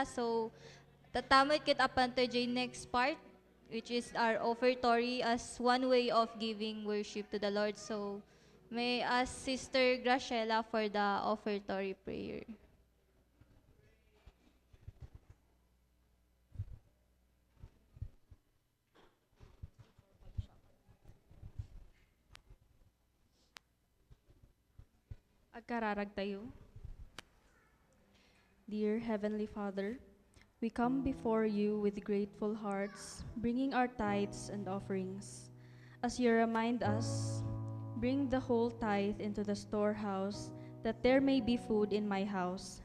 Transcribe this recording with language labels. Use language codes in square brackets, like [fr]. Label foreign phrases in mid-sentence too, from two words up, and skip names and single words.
[en] So [ilo] tatamit kit apan to [en] J next part, which is our offertory as one way of giving worship to the Lord. So May ask Sister Graciela for the offertory prayer. [ilo] Agkararag tayo. [en] Dear Heavenly Father, we come before you with grateful hearts, bringing our tithes and offerings. As you remind us, bring the whole tithe into the storehouse, that there may be food in my house.